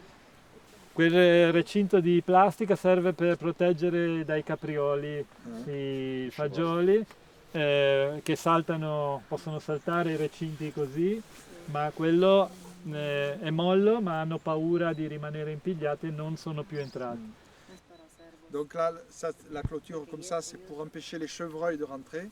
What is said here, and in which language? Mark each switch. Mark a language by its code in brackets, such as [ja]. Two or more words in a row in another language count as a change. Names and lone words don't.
[it] Quel recinto di plastica serve per proteggere dai caprioli i fagioli che possono saltare i recinti così, ma quello è mollo, ma hanno paura di rimanere impigliati e non sono più entrati. [fr] Donc là, la clôture comme ça, c'est pour empêcher les chevreuils de rentrer.